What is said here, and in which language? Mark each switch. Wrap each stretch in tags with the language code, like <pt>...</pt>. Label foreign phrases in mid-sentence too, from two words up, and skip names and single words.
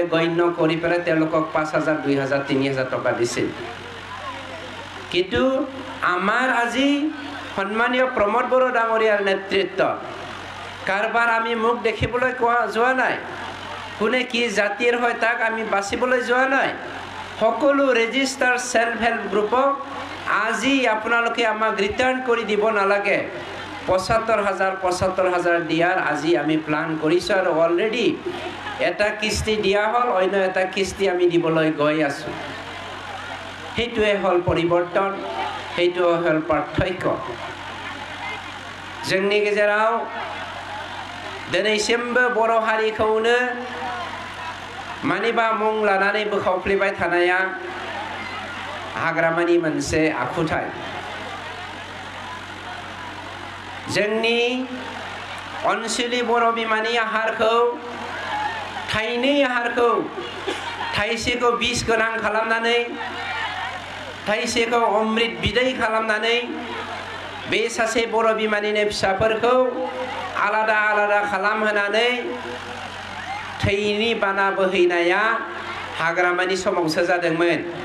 <as>গণ্য কৰি পেলাই তেওঁলোকক 5,000 2,000 3,000 টকা দিছিল কিন্তু আমাৰ আজি সন্মানীয় প্ৰমোদ বড়ো ডাঙৰীয়াৰ নেতৃত্বত কাৰবাৰ আমি মুখ দেখিবলৈ যোৱা নাই কোনে কি জাতিৰ হয় তাক আমি বাছিবলৈ যোৱা নাই সকলো</as> <en>register self help group</en> <as>আজি আপোনালোকে আমাক ৰিটাৰ্ণ কৰি দিব নালাগে 75,000 দিয়াৰ আজি আমি প্লান কৰিছোঁ আৰু অলৰেডি এটা কিস্তি দিয়া হ'ল অন্য এটা কিস্তি আমি দিবলৈ গৈ আছোঁ সেইটোৱে হ'ল পৰিৱৰ্তন সেইটোৱে হ'ল পাৰ্থক্য</as> <brx>जोंनि गेजेराव दिनैसिमबो बर' हारिखौनो मानिबा मुं लानानै बोखावफ्लेबाय थानाया हाग्रामानि मोनसे आखुथाय जोंनि अनसुलि बर' बिमानि आहारखौ थाइनै आहारखौ थाइसेखौ बिस गोनां खालामनानै थाइसेखौ अमृत बिदै खालामनानै बे सासे बर' बिमानिनो फिसाफोरखौ आलादा आलादा खालामहोनानै थैनि बाना बोहैनाया हाग्रामानि समावसो जादोंमोन</brx>